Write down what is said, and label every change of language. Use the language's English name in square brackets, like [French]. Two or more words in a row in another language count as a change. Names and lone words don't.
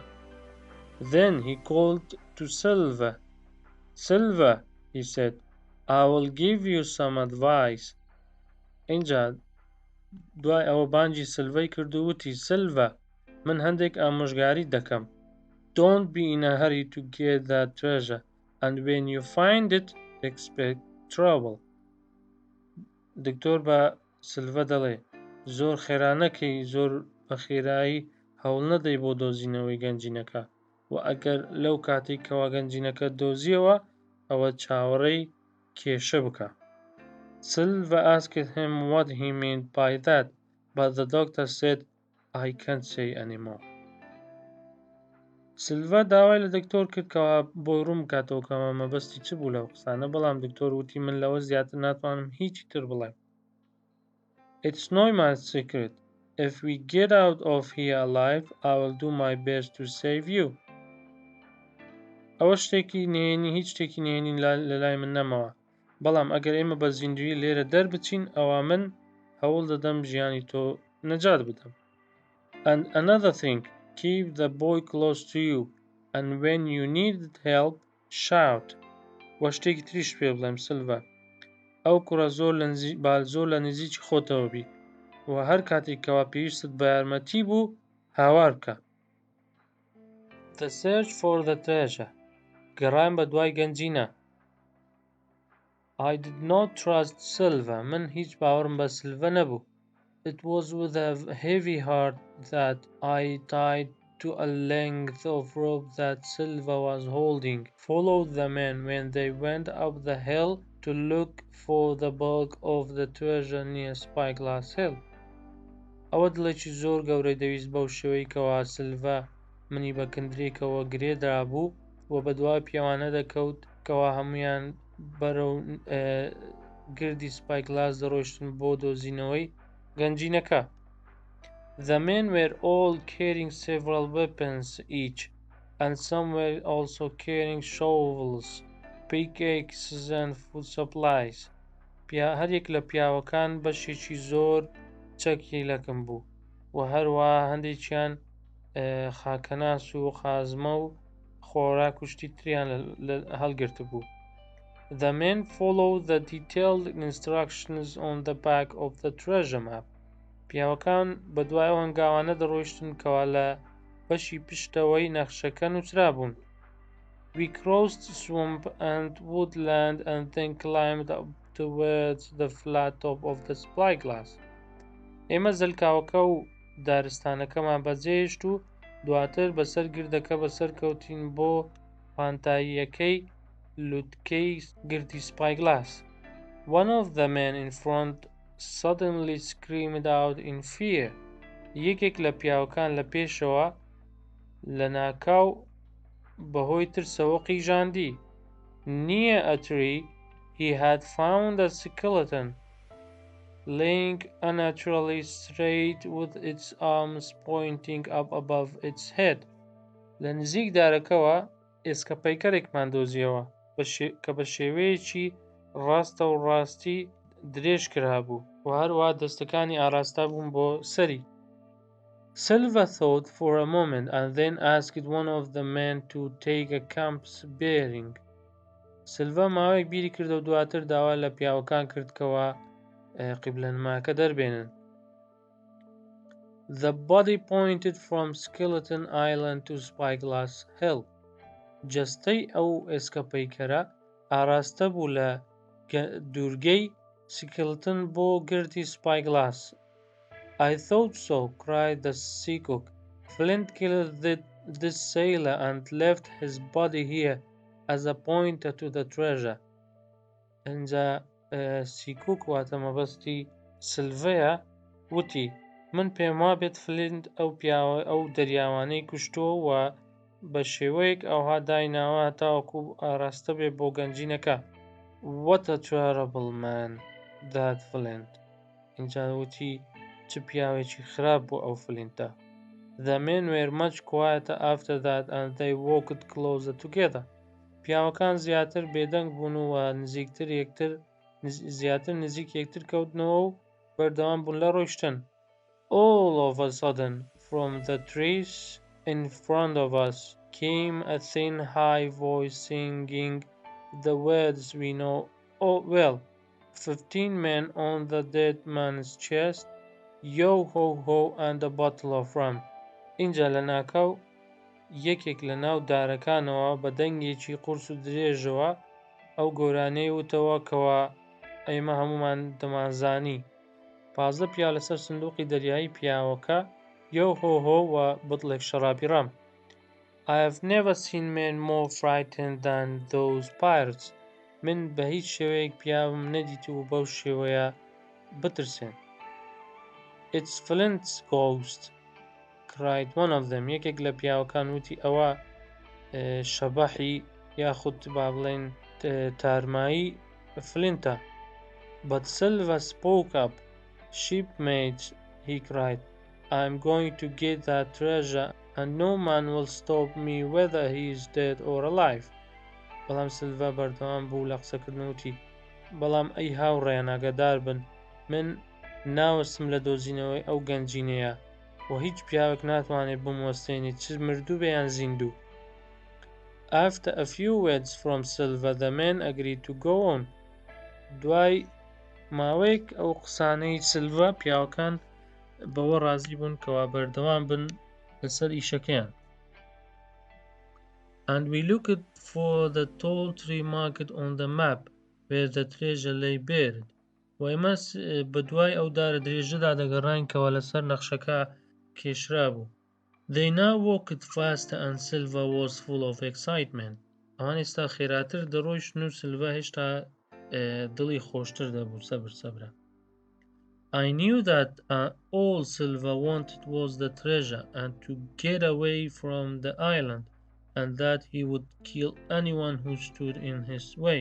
[English] Then he called to Silver. Silver, he said, I will give you some advice. [Central Kurdish] اینجا دوای ئەوە بانگی سلڤەی کرد و وتی Silver, من هەندێک ئامۆژگاریت دەکەم. [English] Don't be in a hurry to get that treasure, and when you find it, expect trouble. [Central Kurdish] دکتۆر بە سلڤە دەڵێ زۆر خێرانەکەی، زۆر بە خێرایی هەوڵ نەدەی بۆ دۆزینەوەی گەنجینەکە، و ئەگەر لەو کاتێکەوە گەنجینەکە دۆزیەوە ئەوە چاوەڕێی کێشە بکە. [English] Silver asked him what he meant by that, but the doctor said, I can't say anymore. [Central Kurdish] سلڤە داوای لە دکتۆر کرد کەوا بۆی ڕوون بکاتەوە کەمە مەبەستی چ بوو لەو قسانە، بەڵام دکتۆر وتی من لەوە زیاتر ناتوانم هیچی تر بڵێم. [English] It's not my secret. If we get out of here alive, I will do my best to save you. [Central Kurdish] ئەوە شتێکی نهێنی، هیچ شتێکی نهێنی لە لای من نەمەوە، بەڵام ئەگەر ئێمە بە زیندوی لێرە دەربچین ئەوە من هەوڵ دەدەم ژیانی تۆ نەجات بدەم. [English] And another thing, keep the boy close to you, and when you need help, shout. [Central Kurdish] وە شتێکی تریش پێ بڵێم سلڤە، ئەو کوڕە زۆر لە نزیکی خۆتەوە بی، و هەر کاتێکەوە پێویستت بە یارمەتی بوو هاوار بکە. [English] The search for the treasure. [Central Kurdish] گەڕان بە دوای گەنجینە. [English] I did not trust Silver. [Central Kurdish] من هیچ باوەڕم بە سلڤە نەبوو. [English] It was with a heavy heart that I tied to a length of rope that Silver was holding, followed the men when they went up the hill to look for the bulk of the treasure near Spyglass Hill. [Central Kurdish] ئەوە دڵێکی زۆر گەورەی دەویست بەو شێوەیەکەوە سلڤە منی بە کندرێکەوە گرێدرا بوو و بە دوای پیاوانە دەکەوت کەوا هەمویان بەرەو گردی سپایگلاس دەڕۆیشتن بۆ دۆزینەوەی گەنجینەکە. [English] The men were all carrying several weapons each, and some were also carrying shovels, pickaxes and food supplies. [Central Kurdish] هەرێک لە پیاوەکان بەشێکی زۆر چەکی لەکم بوو، و هەروەها هەندێکیان خاکەناس و خازمە و خۆراک و شتی تریان هەڵگرت بوو. [English] The men followed the detailed instructions on the back of the treasure map. [Central Kurdish] پیاوەکان بە دوای ئەو هەنگاوانە دەڕۆیشتن کەوا لە بەشی پشتەوەی نەخشەکە نووسرا بوون. [English] We crossed swamp and woodland and then climbed up towards the flat top of the spyglass. [Central Kurdish] ئێمە زەلکاوەکە و دارستانەکەمان بەجێهێشت و دواتر بەسەر گردەکە بەسەر کەوتین بۆ پانتاییەکەی لووتکەی گردی سپایگلاس. [English] One of the men in front suddenly screamed out in fear. [Central Kurdish] یەکێک لە پیاوەکان لە پێشەوە لە ناکاو بەهۆی ترسەوە قیژاندی. [English] Near a tree, he had found a skeleton laying unnaturally straight with its arms pointing up above its head. [Central Kurdish] لە نزیک دارەکەوە ئێسکە پەیکەرێکمان دۆزیەوە کە بە شێوەیەکی ڕاستە و ڕاستی درێژ کرابوو، و هەروەها دەستەکانی ئاراستا بوون بۆ سەری. [English] Silver thought for a moment and then asked one of the men to take a camp's bearing. [Central Kurdish] سلڤە ماوەیەک بیری کردە و دواتر داوا لە پیاوەکان کردکەوە قیبلەنماکە دەربێنن. [English] The body pointed from Skeleton Island to Spyglass Hill. [Central Kurdish] جەستەی ئەو ئێسکەپەیکەرە ئاراستە بوو لە دورگەی سکلتن بۆ گردی سپایگلاس. [English] I thought so, cried the seacook. Flint killed this sailor and left his body here as a pointer to the treasure. [Central Kurdish] اینجا سیکوک واتە مەبەستی سلڤەیە وتی من پێم وابێت فلینت ئەو پیاوە ئەو دەریاوانەی کوشتووە و بە شێوەیەک ئەوها دایناوە تاوەکو ئاراستە بێ بۆ گەنجینەکە. [English] What a terrible man that Flint. [Central Kurdish] اینجا وتی چ پیاوێکی خراپ بۆ ئەو فلینتە. [English] The men were much quieter after that and they walked closer together. [Central Kurdish] پیاوەکان زیاتر بێدەنگ بوون و زیاتر نزیک یەکتر کەوتنەوە و بەردەوام بوون لە ڕۆیشتن. [English] All of a sudden, from the trees in front of us came a thin, high voice singing the words we know well. 15 men on the dead man's chest, yo ho ho and a bottle of rum. [Central Kurdish] اینجا لە ناکاو یەکێک لە ناو دارەکانەوە بە دەنگێکی قورس و درێژەوە ئەو گۆرانەی وتەوە کەوا ئێمە هەمومان دەمانزانی. 15 پیا لەسەر سندوقی دەریایی پیاوەکە یو هۆ هۆ و بڵێک شەرابی ڕەم. [English] I have never seen men more frightened than those pirates. [Central Kurdish] من بە هیچ شێوەیەک پیاوم نەدیتوو بەو شێوەیە بترسێن. [English] It's Flint's ghost, cried one of them. [Central Kurdish] یەکێک لە پیاوەکان وتی ئەوە شەبەحی یاخود با بڵێن تارمایی فلینتە. [English] But Silver spoke up. Shipmates, he cried, I'm going to get that treasure and no man will stop me whether he is dead or alive. [Central Kurdish] بەڵام سلڤە بەردەوام بوو لە قسەکردنوتی بەڵام ئەی هاوڕێیان ئاگادار بن من ناوەستم لە دۆزینەوەی ئەو گەنجینەیە و هیچ پیاوێک ناتوانێت بموەستێنێت چ مردوو بێ یان زیندوو. [English] After a few words from Silver, the men agreed to go on. [Central Kurdish] دوای ماوەیەک ئەو قسانەی سلڤە پیاوەکان بەوە ڕازی بوون کەوا بەردەوام بن لەسەر ئیشەکەیان. [English] And we looked for the tall tree marked on the map where the treasure lay buried. [Central Kurdish] و ئێمە بە دوای ئەو دارە درێژەدا دەگەڕاین کەوا لەسەر نەخشەکە کێشرا بوو. [English] They now walked faster and Silver was full of excitement. [Central Kurdish] ئەوان ئێستا خێراتر دەڕۆیشتن و سلڤە هێشتا دڵی خۆشتر دەبوو سەبرە. [English] I knew that all Silver wanted was the treasure and to get away from the island and that he would kill anyone who stood in his way.